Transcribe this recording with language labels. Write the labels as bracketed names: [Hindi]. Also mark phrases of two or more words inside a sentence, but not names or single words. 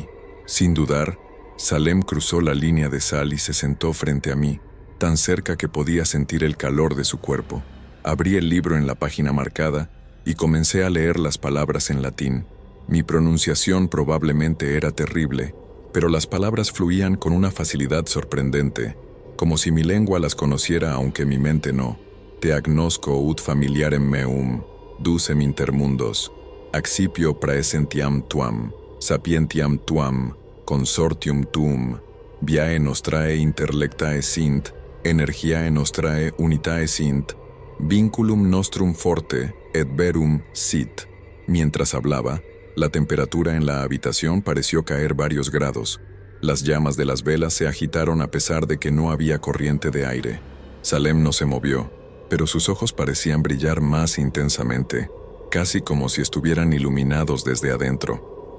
[Spanish] Sin dudar, Salem cruzó la línea de sal y se sentó frente a mí, tan cerca que podía sentir el calor de su cuerpo. Abrí el libro en la página marcada y comencé a leer las palabras en latín. Mi pronunciación probablemente era terrible, pero las palabras fluían con una facilidad sorprendente, como si mi lengua las conociera aunque mi mente no. [Latin] Te agnosco ut familiarem meum, ducem intermundos, accipio praesentiam tuam, sapientiam tuam, consortium tuum, viae nostrae interlectae sint, energiae nostrae unitae sint, vinculum nostrum forte et verum sit. [Spanish] Mientras hablaba, la temperatura en la habitación pareció caer varios grados. Las llamas de las velas se agitaron a pesar de que no había corriente de aire. Salem no se movió, pero sus ojos parecían brillar más intensamente, casi como si estuvieran iluminados desde adentro.